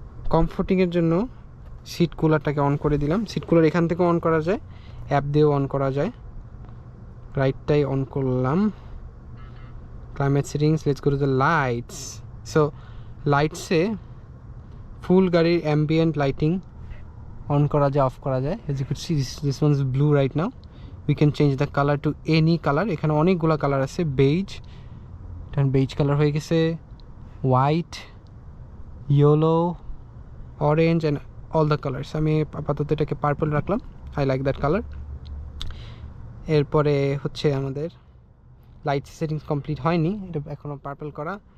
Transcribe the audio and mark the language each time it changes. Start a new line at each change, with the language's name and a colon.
Bangla: কমফোর্টিংয়ের জন্য seat কুলারটাকে on করে দিলাম। সিট কুলার এখান থেকে অন করা যায়, অ্যাপ দিয়েও অন করা যায়। রাইটটাই অন করলাম। Climate settings,
English: Let's go to the lights.
Bangla: So লাইটসে ফুল গাড়ির অ্যাম্বিয়েন্ট লাইটিং অন করা যায়, অফ করা যায়।
English: as you could see, this one is blue right now. We can change the color to any color.
Bangla: এখানে অনেকগুলো colour আছে। Base, এটা beige colour হয়ে গেছে, white, yellow, orange
English: And all the colours.
Bangla: আমি আপাতত এটাকে পার্পল রাখলাম,
English: I like that colour.
Bangla: এরপরে হচ্ছে আমাদের লাইট সেটিংস কমপ্লিট হয়নি, এটা এখনও পার্পল করা।